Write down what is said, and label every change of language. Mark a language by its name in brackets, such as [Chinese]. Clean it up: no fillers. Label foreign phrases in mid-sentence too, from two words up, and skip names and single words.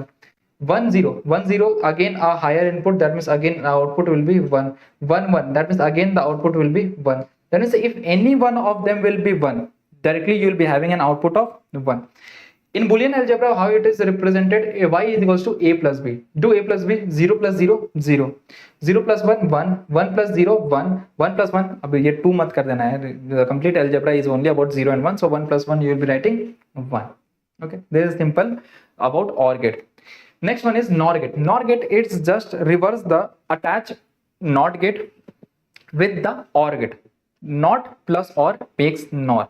[English] 1 0, 1 0, again a higher input, that means again output will be 1. 1 1, that means again the output will be 1. That means if any one of them will be 1, directly you will be having an output of 1. In Boolean algebra, how it is represented? Y is equals to A plus B. Do A plus B, 0 plus 0, 0. 0 plus 1, 1. 1 plus 0, 1. 1 plus 1, [Hindi] अब ये 2 मत कर देना है. [English] The complete algebra is only about 0 and 1. So 1 plus 1, you will be writing 1. Okay, this is simple about OR gate. Next one is NOR gate. NOR gate, it's just reverse the attach NOT gate with the OR gate. NOT plus OR makes NOR.